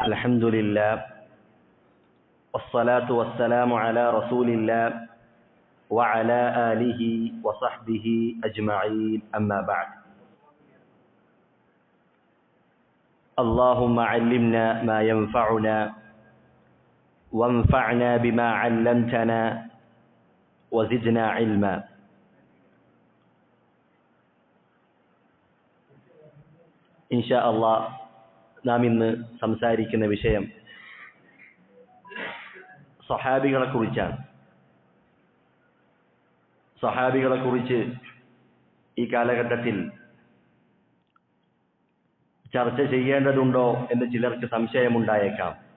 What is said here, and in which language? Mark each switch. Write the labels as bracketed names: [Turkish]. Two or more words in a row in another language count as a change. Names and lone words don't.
[Arabic] الحمد لله والصلاة والسلام على رسول الله وعلى آله وصحبه أجمعين أما بعد اللهم علمنا ما ينفعنا وانفعنا بما علمتنا وزدنا علما. إن شاء الله [Malayalam] നാം ഇന്ന് സംസാരിക്കുന്ന വിഷയം സ്വഹാബികളെ കുറിച്ചാണ്. സ്വഹാബികളെ കുറിച്ച് ഈ കാലഘട്ടത്തിൽ ചർച്ച ചെയ്യേണ്ടതുണ്ടോ എന്ന് ചിലർക്ക് സംശയമുണ്ടായേക്കാം.